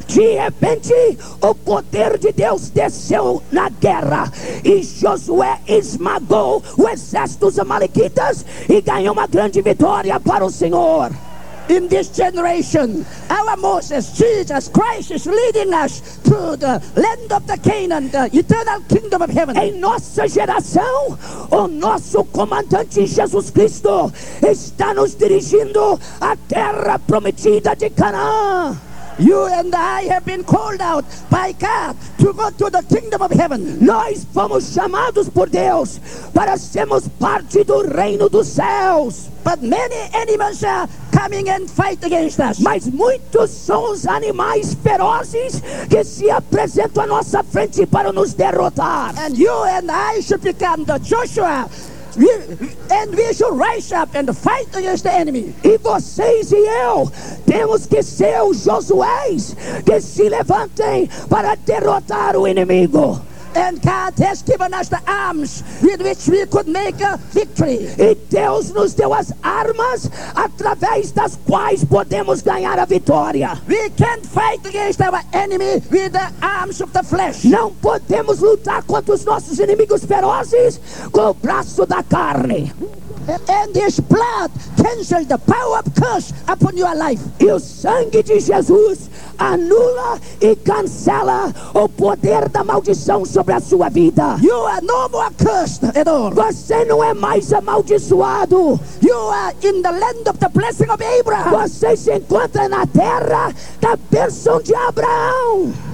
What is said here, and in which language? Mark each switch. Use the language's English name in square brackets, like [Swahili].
[Portuguese] De repente, o poder de Deus desceu na guerra e Josué esmagou o exército dos amalequitas e ganhou uma grande vitória para o Senhor. [English] In this generation, our Moses, Jesus Christ, is leading us to the land of the Canaan, the eternal kingdom of heaven. [Portuguese] Em nossa geração, o nosso comandante Jesus Cristo está nos dirigindo à terra prometida de Canaã. [English] You and I have been called out by God to go to the kingdom of heaven. [Portuguese] Nós fomos chamados por Deus para sermos parte do reino dos céus. [English] But many animals are coming and fight against us. [Portuguese] Mas muitos são os animais ferozes que se apresentam à nossa frente para nos derrotar. [English] And you and I should become the Joshua. And we should rise up and fight against the enemy. [Portuguese] E vocês e eu temos que ser os Josués que se levantem para derrotar o inimigo. [English] And God has given us the arms with which we could make a victory. [Portuguese] E Deus nos deu as armas através das quais podemos ganhar a vitória. [English] We can't fight against our enemy with the arms of the flesh. [Portuguese] Não podemos lutar contra os nossos inimigos ferozes com o braço da carne. [English] And his blood cancels the power of curse upon your life. [Portuguese] E o sangue de Jesus anula e cancela o poder da maldição sobre a sua vida. [English] You are no more cursed at all. [Portuguese] Você não é mais amaldiçoado. [English] You are in the land of the blessing of Abraham. [Portuguese] Você se encontra na terra da bênção de Abraão.